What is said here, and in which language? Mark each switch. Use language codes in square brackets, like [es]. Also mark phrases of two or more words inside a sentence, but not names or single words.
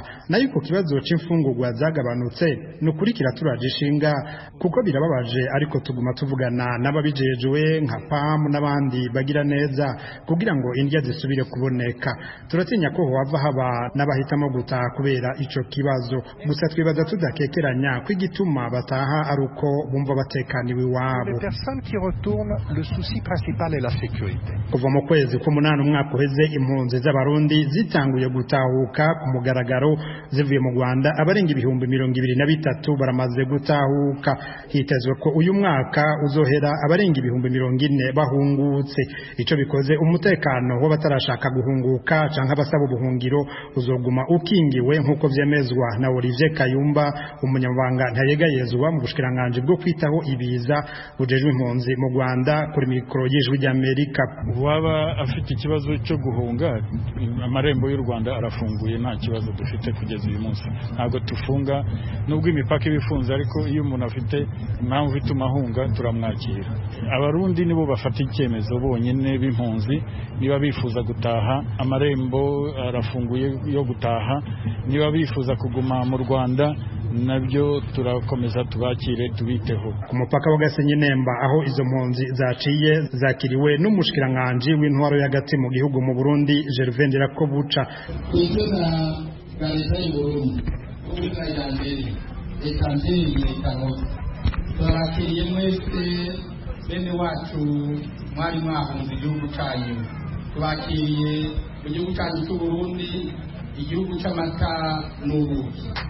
[rn] Nayo ku kibazo c'imfungurwa zagabanutse nukurikira turajishinga kuko birababaje, ariko tuguma tuvugana n'ababijejwe nka PAM n'abandi bagira neza kugira ngo indya zisubire kuboneka. Turatinya ko hava haba n'abahitamo gutaha kubera ico kibazo, gusa twibaza tudakekeranya ko igituma bataha ari uko bumva batekaniwe iwabo. [fr] Les personnes qui retournent, le souci principal est la sécurité. [rn] Kuva mu kwezi k'umunani umwaka uheze impunzi z'abarundi zitanguye gutahuka ku mugaragaro zivuye mu Rwanda, abarenga ibihumbi 23 baramaze gutahuka. Hitezwe ko uyu mwaka uzohera abarenga ibihumbi 40 bahungutse. Ico bikoze umutekano w'abatarashaka guhunguka canke abasaba ubuhungiro uzoguma ukingiwe nkuko vyemezwa na Olivier Kayumba, umunyamabanga ntayegayezwa mu bushikiranganje bwo kwitaho ibiza bujejwe impunzi mu Rwanda, kuri mikoro y'Ijwi ry'Amerika. [rw] Waba afite ikibazo cyo guhunga, amarembo y'u Rwanda arafunguye, nta kibazo dufite kugeza uyu munsi. Ntabwo tufunga nubwo imipaka ibifunze, ariko iyo umuntu afite impamvu ituma ahunga turamwakira. Abarundi nibo bafata icyemezo bonyine b'impunzi, niba bifuza gutaha amarembo arafunguye yo gutaha, niba bifuza kuguma mu Rwanda nabyo turakomeza tubakire tubiteho. [rn] Ku mupaka wa Gasenyi Nemba aho izo mpunzi zaciye zakiriwe n'umushikiranganje w'intwaro y'agati mu gihugu mu Burundi Gervais Ndirakobuca. Kwizera gareza y'Uburundi ubwayambere ekanzeri kanose turakiriye mwese bene wacu mwari mwahunze igihugu cyanyu, tubakiriye mu gihugu cyanyu cy'u Burundi, igihugu cy'amata n'ubuki.